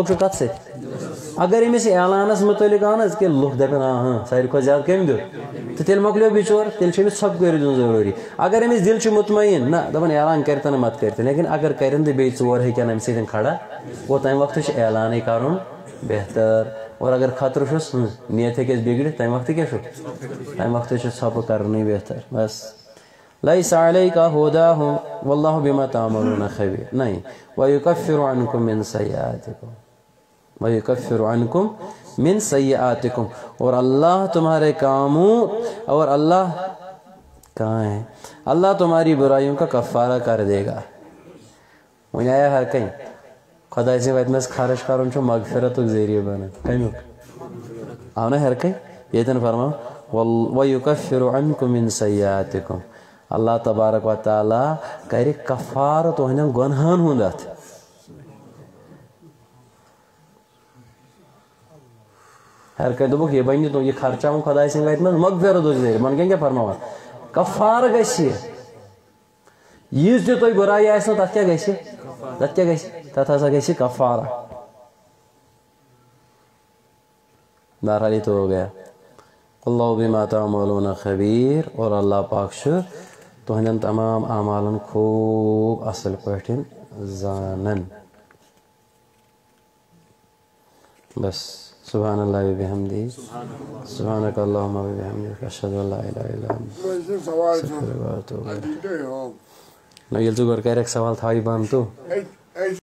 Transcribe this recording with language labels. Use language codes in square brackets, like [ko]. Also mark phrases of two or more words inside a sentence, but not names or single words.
[ks] چھُ کتھ سۭتۍ اگر أمِس اعلانس مُتعلق آو نہ حظ کہِ لُکھ دپن ساروی کھۄتہٕ زیادٕ کٔمۍ دیُت تہٕ تیٚلہِ مۄکلیو بِچور تیٚلہِ چھُ أمِس ژھۄپہٕ کٔرِتھ دیُن ضروٗری اگر أمِس دِل چھُ مطمعین نہ دپان اعلان کرتن نہٕ مت کٔرتن لیکن اگر کرن تہٕ بیٚیہِ ژور ہیٚکن امہِ سۭتۍ کھڑا گوٚو تمہِ وقتہٕ چھُ اعلانٕے کرُن بہتر اور اگر خطرٕ چھُس نیت ہیٚکٮ۪س بِگڑِتھ تمہِ وقتہٕ کیٛاہ چھُ تمہِ وقتہٕ چھُ ژھۄپہٕ کرنُے بہتر بس [ar] ليس عليك هداهم والله بما تعملون خبير [ks] نہیں [ar] ويكفر عنكم من سيئاتكم [ur] اور اللہ تمہارے کاموں اور اللہ کہاں ہے اللہ تمہاری برائیوں کا کفارہ کر دے گا [ks] وۄنۍ آیا ہر کہیں خۄداے سٕنٛدِ وتہِ منٛز خرٕچ کرُن چھُ مغفرتُک ذٔریعہٕ بنان کمیُک آو نا ہر کہیں ییٚتٮ۪ن فرماو [ar] ويكفر عنكم من سيئاتكم [ks] اللہ تبارک و تعالیٰ کرِ کفارٕ تُہنٛدٮ۪ن گۄنہن ہُنٛد اتھ ہر کٲنٛسہِ دوٚپُکھ یہِ بنہِ یہِ خرچاوُن خۄداے سٕنٛدِ وتہِ منٛز مغفرتُک ذٔریعہٕ وۄنۍ کیٛاہ فرماوان کفارٕ گژھِ ییٖژ تہِ تۄہہِ بُرایی آسنو تتھ کیٛاہ گژھِ تتھ ہسا گژھِ کفارہ [ur] بہرحال یہ تو ہو گیا [ar] اللہ بما تعملون خبیر [ks] اور اللہ پاک چھُ تُہنٛدٮ۪ن تمام اعمالن خوب اصل پٲٹھۍ زانن بس [ar] سبحان اللہ وبحمدہ سبحانک اللہم وبحمدک اشہد ان لا الہ الا انت استغفرک واتوب الیک [ks] نہ ییٚلہِ ژٕ گۄڈٕ کَرکھ سوال تھاوٕے بنٛد تو